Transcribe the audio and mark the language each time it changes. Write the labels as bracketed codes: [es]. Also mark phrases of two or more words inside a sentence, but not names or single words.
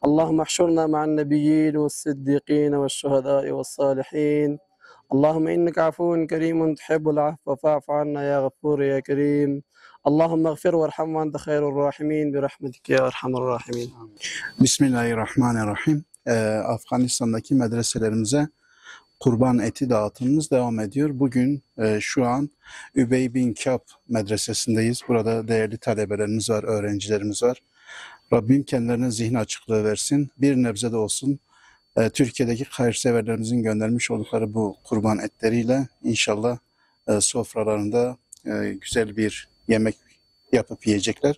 [ar] اللهم احشرنا مع النبيين والصديقين والشهداء والصالحين. اللهم إنك عفو كريم تحب العفو فاعف عنا يا غفور يا كريم. اللهم اغفر وارحم وأنت خير الراحمين برحمتك يا أرحم الراحمين. Bismillahirrahmanirrahim. [tr] Afganistan'daki medreselerimize kurban eti dağıtımımız devam ediyor. Bugün şu an Übey bin Kâb medresesindeyiz. Burada değerli talebelerimiz var, öğrencilerimiz var. Rabbim kendilerine zihin açıklığı versin. Bir nebze de olsun Türkiye'deki hayırseverlerimizin göndermiş oldukları bu kurban etleriyle inşallah sofralarında güzel bir yemek yapıp yiyecekler.